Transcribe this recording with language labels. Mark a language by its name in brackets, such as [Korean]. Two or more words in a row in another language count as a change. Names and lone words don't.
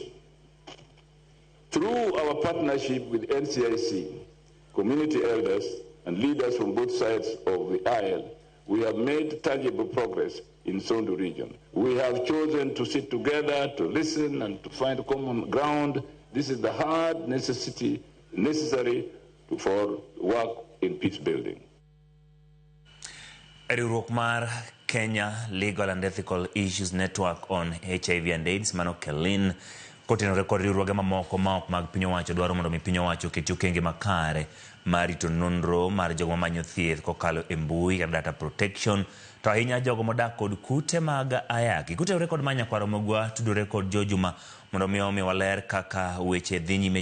[English] Through our partnership with NCIC, community elders, and leaders from both sides of the aisle, we have made tangible progress in Sondu region. We have chosen to sit together, to listen, and to find common ground. This is the hard necessary for work in peace building. [Luo (Kenya and Tanzania)] Riwruok mar Kenya Legal and Ethical Issues Network on HIV and AIDS mano KELIN kotenore kod riwruoge mamoko maok mag piny owacho dwaro mondo mi piny owacho oket okenge makare mar rito nonro mar jogo mamanyo thieth kokalo e mbui kod [English] data protection [Luo (Kenya and Tanzania)] to ahinya jogo modak kod kute mag ayaki. Kutenore kod manya kwaro mogwa tudore kod Jojuma mondo mi waler kaka weche dhi nyime.